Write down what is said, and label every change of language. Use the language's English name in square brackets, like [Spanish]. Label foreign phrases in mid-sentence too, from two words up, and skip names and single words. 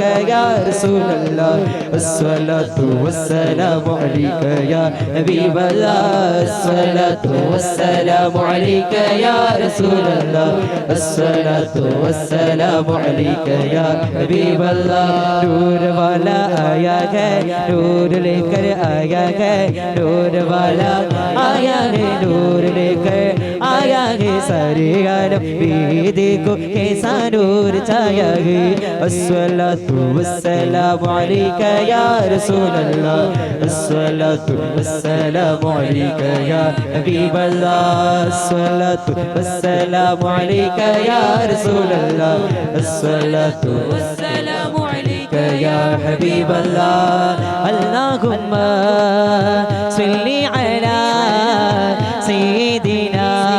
[Arabic] يا رسول الله الصلاة والسلام عليك يا حبيب الله الصلاة والسلام عليك يا رسول الله الصلاة والسلام عليك يا حبيب الله [Hindi] नूर वाला आया है नूर लेकर आया है नूर वाला आया है नूर लेकर आया है सारे आलम भी देखो कैसा नूर छाया है [Arabic] الصلاة والسلام عليك يا رسول الله الصلاة والسلام عليك يا حبيب الله الصلاة والسلام عليك يا رسول الله الصلاة والسلام عليك يا حبيب الله اللهم صل على سيدنا